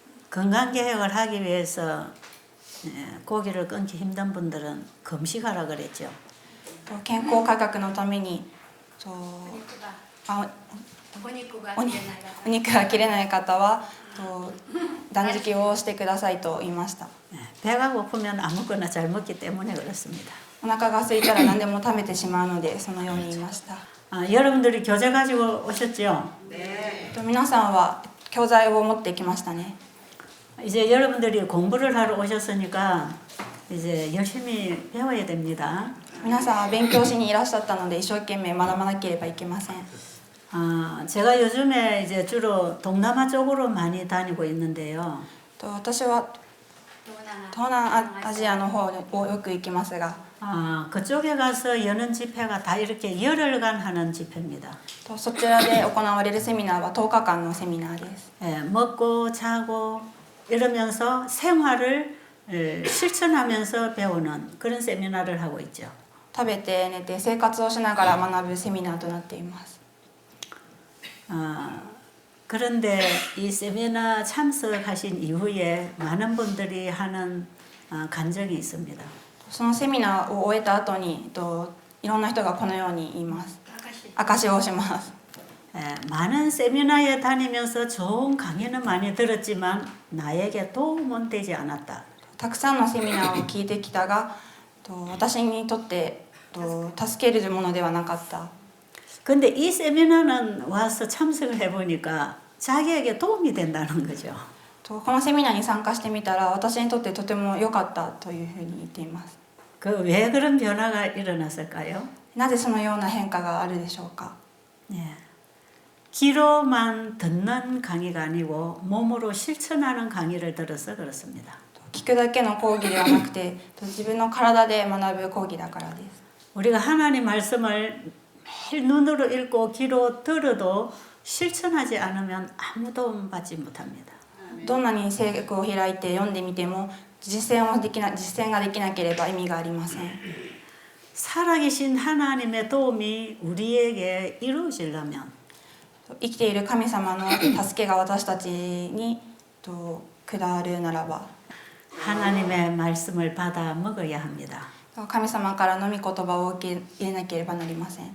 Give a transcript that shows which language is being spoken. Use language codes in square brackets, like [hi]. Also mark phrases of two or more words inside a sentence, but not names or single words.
[ko] 건강 개혁을 하기 위해서 고기를 끊기 힘든 분들은 금식하라 그랬죠. [ja] 健康改革のためにお肉がお肉が切れない方は断食をしてくださいと言いました。 [ko] 배가 고프면 아무거나 잘 먹기 때문에 그렇습니다. [ja] お腹が空いたら何でも食べてしまうのでそのように言いました。 [ko] 여러분들이 교재 가지고 오셨죠? [ja] 皆さんは教材を持ってきましたね。 [ko] 이제 여러분들이 공부를 하러 오셨으니까 이제 열심히 배워야 됩니다. [ja] 皆さんは勉強しにいらっしゃったので一生懸命学ばなければいけません。 [ko] 제가 요즘에 이제 주로 동남아 쪽으로 많이 다니고 있는데요. [ja] 私は東南アジアの方をよく行きますが、 [ko] 그쪽에 가서 여는 집회가 다 이렇게 열흘간 하는 집회입니다. [ja] そちらで行われるセミナーは10日間のセミナーです。 [ko] 먹고 자고 이러면서 생활을 실천하면서 배우는 그런 세미나를 하고 있죠. [ja] 食べて寝て生活をしながら学ぶセミナーとなっています。 [ko] 그런데 이 세미나 참석하신 이후에 많은 분들이 하는 간증이 있습니다. [ja] そのセミナーを終えた後にいろんな人がこのように言います。証しをします。 [ko] 많은 세미나에 다니면서 좋은 강의는 많이 들었지만 나에게 도움은 되지 않았다. [ja] たくさんのセミナーを聞いてきたが私にとって助けるものではなかった。 [ko] 근데 이 세미나는 와서 참석을 해보니까 자기에게 도움이 된다는 거죠. [ja] このセミナーに参加してみたら私にとってとても良かったというふうに言っています。 [ko] 왜 그런 변화가 일어났을까요? [ja] なぜそのような変化があるでしょうか。 [ko] 귀로만 듣는 강의가 아니고 몸으로 실천하는 강의를 들어서 그렇습니다. [ja] 聞くだけの講義ではなくて自分の体で学ぶ講義だからです。 [ko] 우리가 하나님 말씀을 매일 눈으로 읽고 귀로 들어도 실천하지 않으면 아무 도움 받지 못합니다. [ja] どんなに聖句を開いて読んでみても実践ができなければ意味がありません。 [ko] 살아계신 하나님의 도움이 우리에게 이루어지려면 [ja] 生きている神様の助けが私たちに下るならば [ko] 하나님의 말씀을 받아 먹어야 합니다. [ja] 神様からの御言葉を受け入れなければなりません。